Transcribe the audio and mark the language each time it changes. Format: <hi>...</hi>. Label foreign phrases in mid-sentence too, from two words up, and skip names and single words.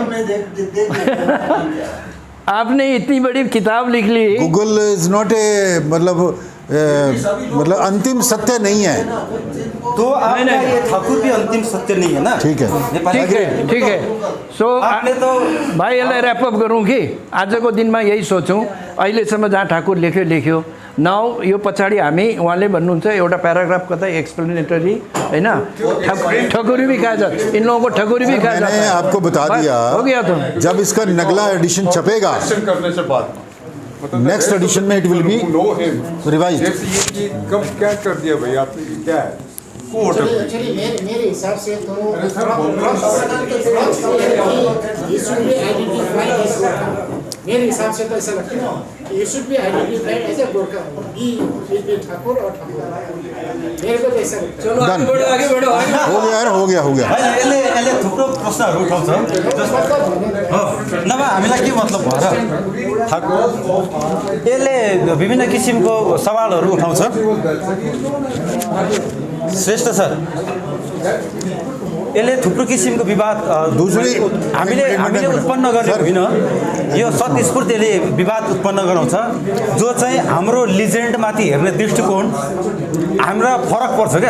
<hi>मैं देख आपने इतनी बड़ी किताब लिख ली। गूगल</hi> <en>is not a</en> <hi>मतलब अंतिम सत्य नहीं है। तो आपका नहीं। ये ठाकुर भी अंतिम सत्य नहीं है ना? ठीक है। नेपाली ठीक है सो आपने तो</hi> <ne>भाइ यसलाई ऱ्यापअप गरौँ कि आजको दिनमा यही सोचौँ। अहिलेसम्म जहाँ ठाकुर लेख्यो नाउ यो पछाडि हामी उहाँले भन्नुहुन्छ एउटा प्याराग्राफ कतै एक्सप्लेनेटरी, हैन?</ne> <hi>ठकुरी भी कहा जाता, इन लोगों को ठकुरी भी कहा जाता मैंने है। आपको बता बस, दिया, हो गया तो। जब इसका नगला एडिशन छपेगा, Question करने से बाद</hi> <en>next edition में it will be no him रिवाइज्ड।</en> <hi>जैसे ये कि कब क्या कर दिया भाई आपने, ये क्या है कोर्ट एक्चुअली मेरे हिसाब से तो अरे सर मेरे हिसाब से तो ऐसा लगता है कि</hi> <en>should be identified as a Gorkha,</en> <hi>बी ठाकुर और ठाकुर, मेरे को तो ऐसा लगता है। चलो</hi> <en>Done.</en> <hi>आगे बढो हो गया यार, हो गया</hi> <ne>होइन, यसले थुप्रो प्रश्नहरू उठाउँछ। नभए हामीलाई के मतलब भएर यसले विभिन्न किसिमको सवालहरू उठाउँछ। श्रेष्ठ सर, यसले थुप्रो किसिमको विवाद हामीले उत्पन्न गरेको होइन, यो स्वतस्फूर्त यसले विवाद उत्पन्न गराउँछ, जो चाहिँ हाम्रो लिजेन्डमाथि हेर्ने दृष्टिकोण हाम्रा फरक पर्छ क्या।</ne>